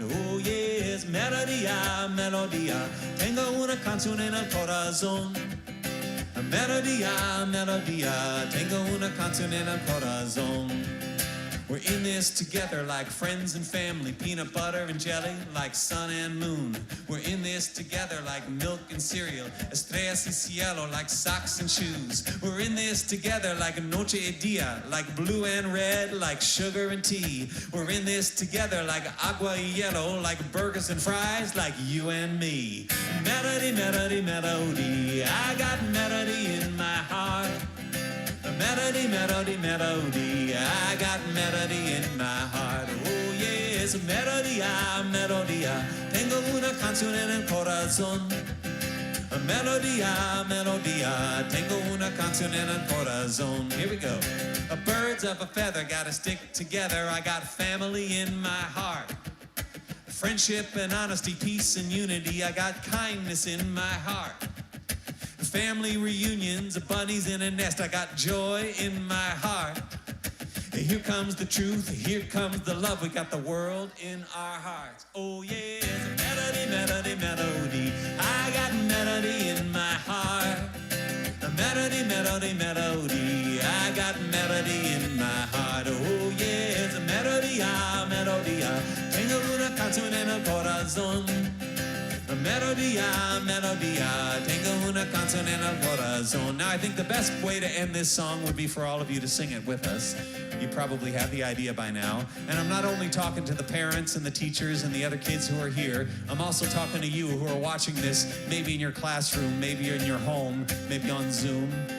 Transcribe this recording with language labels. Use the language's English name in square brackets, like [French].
[Spanish] Oh yes, melodía, melodía, tengo una canción en el corazón. A melodía, melodía, tengo una canción en el corazón. [English] We're in this together like friends and family, peanut butter and jelly like sun and moon. We're in this together like milk and cereal, [Spanish] estrellas y cielo [English] like socks and shoes. We're in this together like [Spanish] noche y dia, [English] like blue and red, like sugar and tea. We're in this together like [Spanish] agua y hielo, [English] like burgers and fries, like you and me. Melody, melody, melody, I got melody in my heart. Melody, melody, melody, I got melody in my heart. [Spanish] Oh yes, melodía, melodía, tengo una canción en el corazón. Melodía, melodía, tengo una canción en el corazón. [English] Here we go. Birds of a feather gotta stick together. I got family in my heart. Friendship and honesty, peace and unity, I got kindness in my heart. Family reunions, bunnies in a nest, I got joy in my heart. Here comes the truth, here comes the love, we got the world in our hearts. Oh yes, melody, melody, melody, I got melody in my heart. Melody, melody, melody, I got melody in my heart. [Spanish] Oh yes, melodía, melodía, tengo una canción en el corazón. Melodía, melodía, tengo una canción en el corazón. [English] Now I think the best way to end this song would be for all of you to sing it with us. You probably have the idea by now. And I'm not only talking to the parents and the teachers and the other kids who are here, I'm also talking to you who are watching this, maybe in your classroom, maybe in your home, maybe on Zoom.